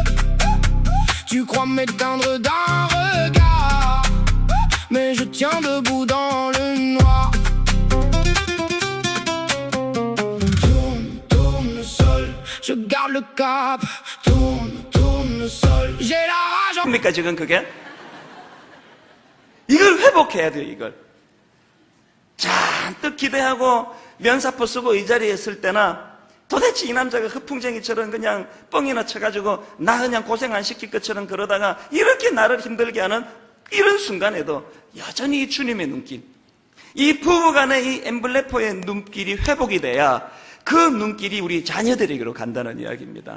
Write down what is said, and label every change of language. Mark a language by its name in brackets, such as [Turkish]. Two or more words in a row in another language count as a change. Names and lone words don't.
[French] Tu crois m'éteindre d'un regard, mais je tiens debout dans le noir. Je garde le cap, tourne le sol. J'ai la rage. [Korean] 뭡니까 지금 그게? 이걸 회복해야 돼요. 이걸 잔뜩 기대하고 면사포 쓰고 이 자리에 있을 때나 도대체 이 남자가 허풍쟁이처럼 그냥 뻥이나 쳐가지고 나 그냥 고생 안 시킬 것처럼 그러다가 이렇게 나를 힘들게 하는 이런 순간에도 여전히 주님의 눈길, 이 부부간의 이 엠블레포의 눈길이 회복이 돼야 그 눈길이 우리 자녀들에게로 간다는 이야기입니다.